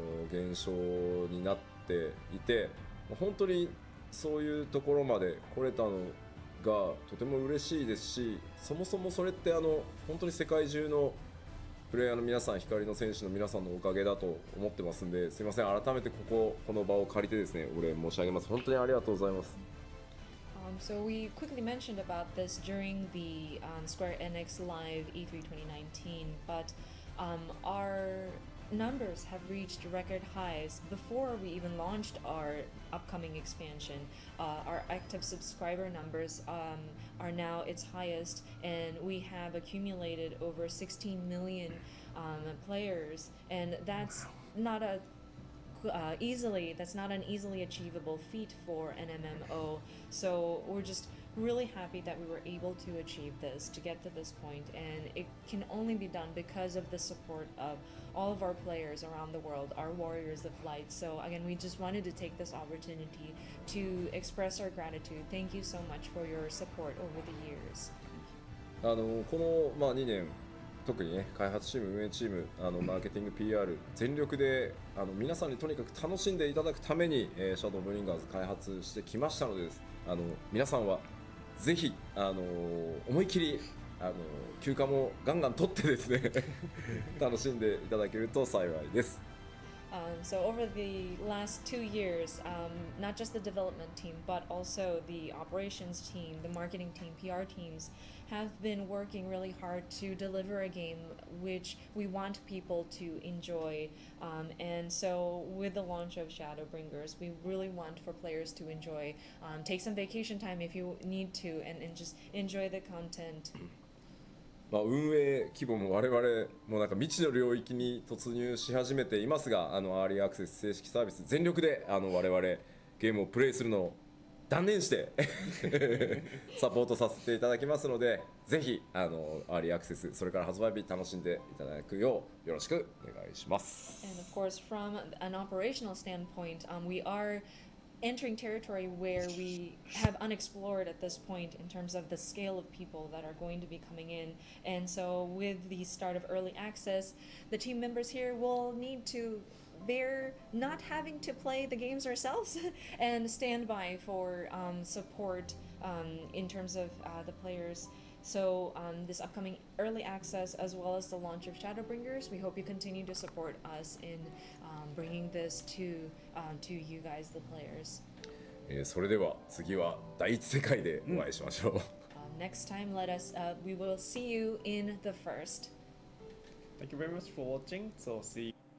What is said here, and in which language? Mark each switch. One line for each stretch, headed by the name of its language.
Japanese: 現象になっていて、本当にそういうところまで来れたのがとても嬉しいですし、そもそもそれって本当に世界中のプレイヤーの皆さん、光の選手の皆さんのおかげだと思ってますんで、すいません、改めてこの場を借りてですね、お礼申し上げます。本当にありがとうございます。
English: So we quickly mentioned about this during the Square Enix Live E3 2019, but our numbers have reached record highs before we even launched our upcoming expansion. Our active subscriber numbers are now its highest, and we have accumulated over 16 million players, and that's not an easily achievable feat for an MMO. So we're just really happy that we were able to achieve this, to get to this point, and it can only be done because of the support of all of our players around the world, our warriors of light. So again, we just wanted to take this opportunity to express our gratitude. Thank you so much for your support over the years.
Japanese: この、まあ、2年特にね開発チーム運営チームマーケティング PR 全力で皆さんにとにかく楽しんでいただくために、シャドウブリンガーズ開発してきましたので皆さんはぜひ思い切り休暇もガンガン取ってですね楽しんでいただけると幸いです。
English: So over the last 2 years, not just the development team, but also the operations team, the marketing team, PR teams have been working really hard to deliver a game which we want people to enjoy. And so with the launch of Shadowbringers, we really want for players to enjoy. Take some vacation time if you need to, and just enjoy the content.
Japanese: まあ、運営規模も我々もなんか未知の領域に突入し始めていますがアーリーアクセス正式サービス全力で我々ゲームをプレイするのを断念してサポートさせていただきますのでぜひアーリーアクセスそれから発売日楽しんでいただくようよろしくお願いします。
English: And of course, from an operational standpoint, we are entering territory where we have unexplored at this point in terms of the scale of people that are going to be coming in. And so with the start of early access, the team members here will need to bear not having to play the games ourselves and stand by for support in terms of the players. So this upcoming early access as well as the launch of Shadowbringers, we hope you continue to support us in bringing this to you guys, the players.
Japanese: それでは次は第一世界でお会いしましょう。
English: Next time, we will see you in the first. Thank you very much for watching. So see you.